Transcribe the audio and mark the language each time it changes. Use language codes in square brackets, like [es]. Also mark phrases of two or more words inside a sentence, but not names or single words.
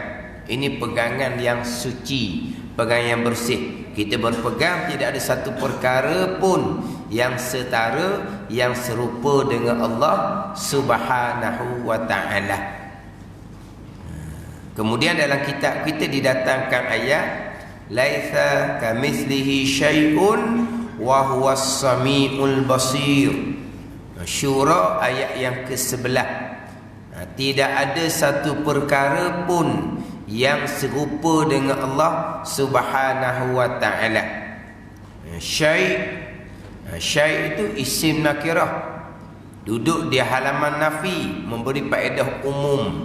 [ms] Ini pegangan yang suci, pegangan yang bersih. Kita berpegang tidak ada satu perkara pun yang setara, yang serupa dengan Allah [ar] سبحانه وتعالى. Kemudian dalam kitab kita didatangkan ayat ليس كمثله شيء وهو السميع البصير. [ms] Syura ayat yang ke-11. Tidak ada satu perkara pun yang serupa dengan Allah [ar] سبحانه وتعالى. [ms] Syai' itu isim nakirah, duduk di halaman nafi, memberi faedah umum.